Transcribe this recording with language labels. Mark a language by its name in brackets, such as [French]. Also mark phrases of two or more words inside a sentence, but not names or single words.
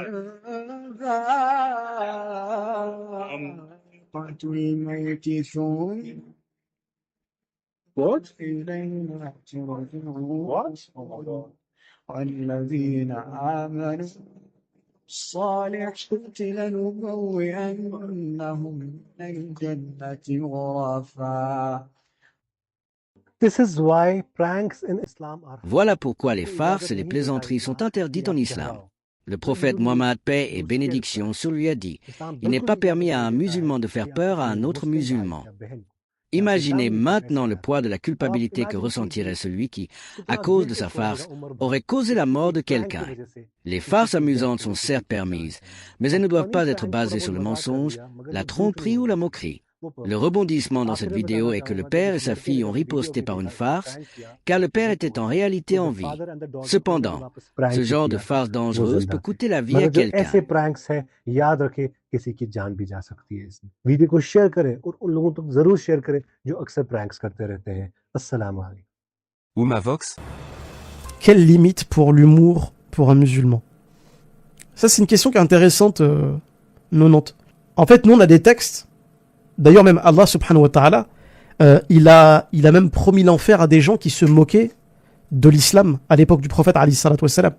[Arabic] ذائقة الموت ثم إلينا ترجعون والذين آمنوا الصالحات لنبوئنهم من الجنة غرفا. [English] This is why pranks in Islam are [French] Voilà pourquoi les farces et les plaisanteries sont interdites en islam. Le prophète Mohammed, paix et bénédiction sur lui, a dit « Il n'est pas permis à un musulman de faire peur à un autre musulman ». Imaginez maintenant le poids de la culpabilité que ressentirait celui qui, à cause de sa farce, aurait causé la mort de quelqu'un. Les farces amusantes sont certes permises, mais elles ne doivent pas être basées sur le mensonge, la tromperie ou la moquerie. Le rebondissement dans cette vidéo est que le père et sa fille ont riposté par une farce, car le père était en réalité en vie. Cependant, ce genre de farce dangereuse peut coûter la vie à quelqu'un. [Hindi] ऐसे pranks हैं, याद रखें किसी की जान भी जा सकती है इसमें। वीडियो को शेयर करें और उन लोगों तक जरूर शेयर करें जो अक्सर pranks करते रहते हैं। [Arabic] السلام عليكم. [French] Oumavox. Quelle limite pour l'humour pour un musulman? Ça, c'est une question qui est intéressante, nonante. En fait, nous, on a des textes. D'ailleurs, même Allah [Arabic] سبحانه وتعالى, [French] il a même promis l'enfer à des gens qui se moquaient de l'islam à l'époque du prophète [Arabic] عليه الصلاة والسلام.